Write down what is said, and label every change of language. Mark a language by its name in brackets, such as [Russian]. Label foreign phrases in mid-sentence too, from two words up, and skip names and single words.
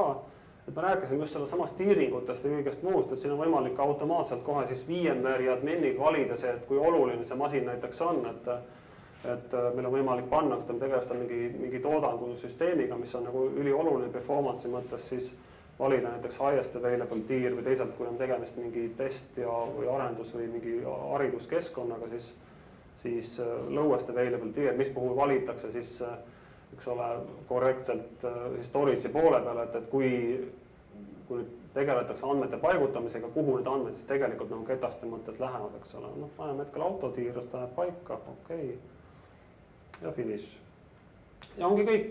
[Estonian] Et ma rääkisin just selle samast tiiringutest ja kõigest muust, et siin on võimalik automaatselt kohe siis VMware'i adminiga valida see, et kui oluline see masin näiteks on, et meil on võimalik panna, kui me tegelest on mingi toodangusüsteemiga, mis on nagu ülioluline performance'i mõttes, siis valida näiteks [English] highest available tier [Estonian] või teisalt, kui on tegemist mingi test või arendus või mingi hariduskeskkonnaga, siis [English] lowest available tier, [Estonian] mis puhul valitakse siis, eks ole, korrektselt storage'i poole peale, et kui tegeletakse andmete paigutamisega, kuhu need andmed siis tegelikult nagu ketaste mõttes lähevad, eks ole. Paneme hetkel autotiirust, läheb paika, okei. Ja finish. Ja ongi kõik.